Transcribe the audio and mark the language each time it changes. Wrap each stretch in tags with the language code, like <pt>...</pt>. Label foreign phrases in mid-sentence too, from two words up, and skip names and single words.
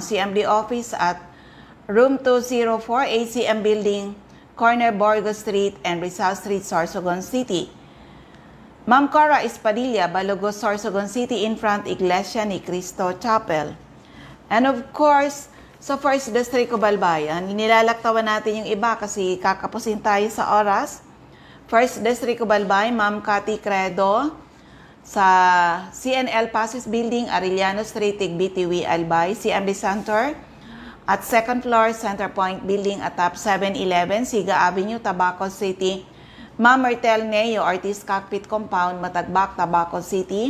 <tl>CMD Office at Room 204, ACM Building, Corner Borgo Street and Rizal Street, Sorsogon City. Ma'am Cora Espadilla, Balugos, Sorsogon City,</tl> <en>in front</en> <tl>Iglesia ni Cristo Chapel.</tl> <en>And of course,</en> <tl>sa First District of Balbayan, nilalaktawan natin yung iba kasi kakapusin tayo sa oras. First District of Balbayan, Ma'am Cathy Credo, sa CNL Passes Building, Arellano Street, Tigbitiwi, Albay, CMD Center. At</tl> <en>second floor,</en> <tl>Center Point Building at top 711, Siga Avenue, Tabaco City. Ma'am Mertel Neo, Ortiz Cockpit Compound, Matagbak, Tabaco City.</tl>